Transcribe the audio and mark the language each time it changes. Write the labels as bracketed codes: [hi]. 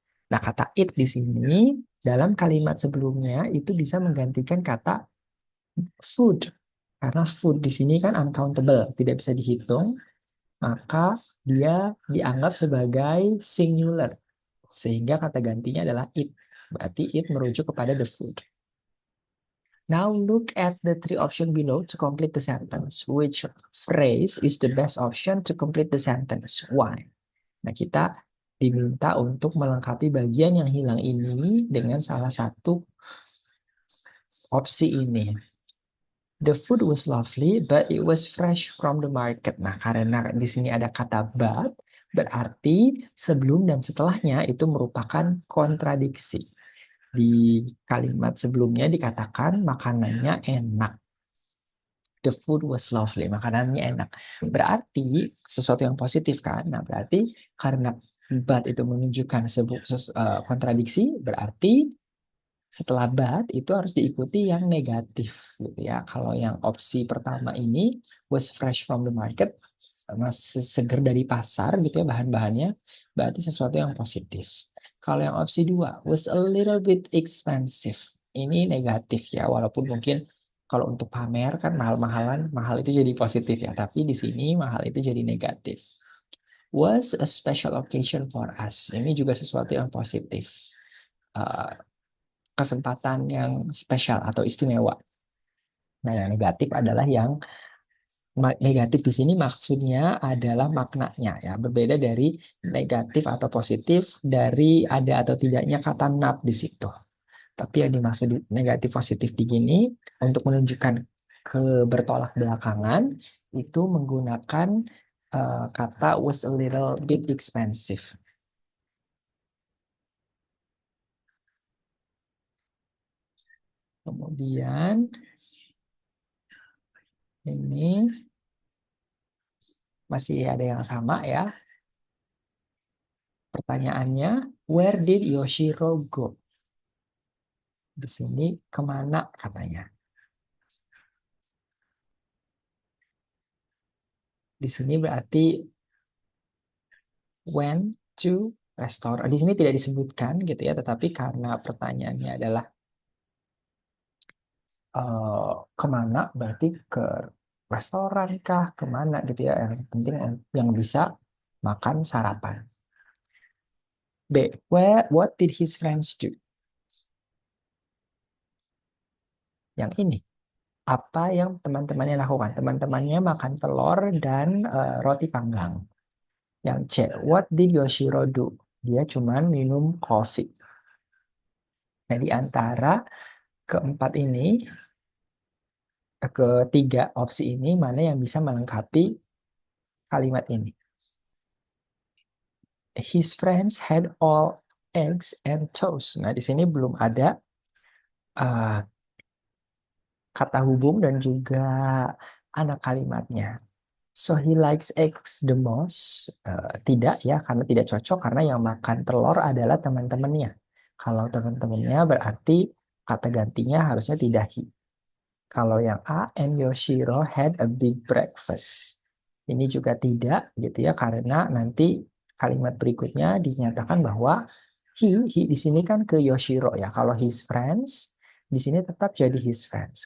[id] Nah, kata it di sini dalam kalimat sebelumnya itu bisa menggantikan kata food. Karena food di sini kan uncountable, tidak bisa dihitung, maka dia dianggap sebagai singular. Sehingga kata gantinya adalah it. Berarti it merujuk kepada [en] the food. Now look at the 3 options below to complete the sentence. Which phrase is the best option to complete the sentence? Why? [id] Nah, kita diminta untuk melengkapi bagian yang hilang ini dengan salah satu opsi ini. [en] The food was lovely, but it was fresh from the market. [id] Nah, karena di sini ada kata but, berarti sebelum dan setelahnya itu merupakan kontradiksi. Di kalimat sebelumnya dikatakan makanannya enak. [en] The food was lovely. [id] Makanannya enak. Berarti sesuatu yang positif kan? Nah, berarti karena but itu menunjukkan kontradiksi, berarti setelah but itu harus diikuti yang negatif gitu ya. Kalau yang opsi pertama ini [en] was fresh from the market, [id] masih seger dari pasar gitu ya bahan-bahannya, berarti sesuatu yang positif. Kalau yang opsi 2, [en] was a little bit expensive. [id] Ini negatif ya, walaupun mungkin kalau untuk pamer kan mahal-mahalan, mahal itu jadi positif ya, tapi di sini mahal itu jadi negatif. [en] Was a special occasion for us. [id] Ini juga sesuatu yang positif. Uh, Kesempatan yang spesial atau istimewa. Nah, yang negatif adalah yang negatif di sini maksudnya adalah maknanya ya, berbeda dari negatif atau positif dari ada atau tidaknya kata not di situ. Tapi yang dimaksud negatif positif di sini untuk menunjukkan kebertolak belakangan itu menggunakan kata [en] was a little bit expensive. [id] Kemudian ini masih ada yang sama ya. Pertanyaannya, [en] where did Yoshiro go? [id] Di sini kemana katanya? Di sini berarti [en] went to restaurant. [id] Di sini tidak disebutkan gitu ya, tetapi karena pertanyaannya adalah kemana, berarti ke restoran kah, kemana gitu ya. Yang penting yang bisa makan sarapan. B. [en] What did his friends do? [id] Yang ini. Apa yang teman-temannya lakukan? Teman-temannya makan telur dan roti panggang. Yang C. [en] What did Yoshiro do? [id] Dia cuma minum kopi. Nah, di antara keempat ini, ketiga opsi ini, mana yang bisa melengkapi kalimat ini? [en] His friends had all eggs and toast. [id] Nah, di sini belum ada uh, kata hubung dan juga anak kalimatnya. [en] So he likes eggs the most. [id] Tidak ya, karena tidak cocok karena yang makan telur adalah teman-temannya. Kalau teman-temannya berarti kata gantinya harusnya tidak he. Kalau yang A, [en] and Yoshiro had a big breakfast. [id] Ini juga tidak gitu ya, karena nanti kalimat berikutnya dinyatakan bahwa he di sini kan ke Yoshiro ya. Kalau his friends, di sini tetap jadi his friends.